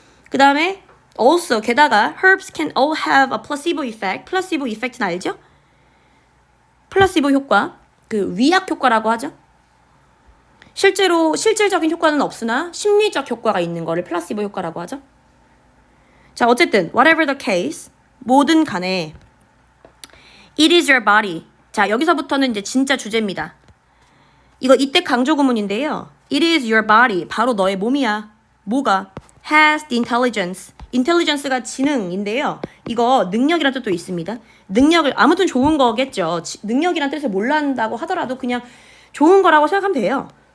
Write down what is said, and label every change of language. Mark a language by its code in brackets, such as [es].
[ko] 그 다음에 [en] also [ko] 게다가 [en] herbs can all have a placebo effect. [ko] 플라시보 이펙트는 알죠? 플라시보 효과. 그 위약 효과라고 하죠. 실제로 실질적인 효과는 없으나 심리적 효과가 있는 거를 플라시보 효과라고 하죠. 자, 어쨌든 [en] whatever the case [ko] 뭐든 간에 [en] it is your body. [ko] 자, 여기서부터는 이제 진짜 주제입니다. 이거 이때 강조 구문인데요. [en] it is your body. [ko] 바로 너의 몸이야. 뭐가? [en] has the intelligence. [ko] intelligence가 지능인데요. 이거 능력이라는 뜻도 있습니다. 능력을 아무튼 좋은 거겠죠. 능력이란 뜻을 몰란다고 하더라도 그냥 좋은 거라고 생각하면 돼요.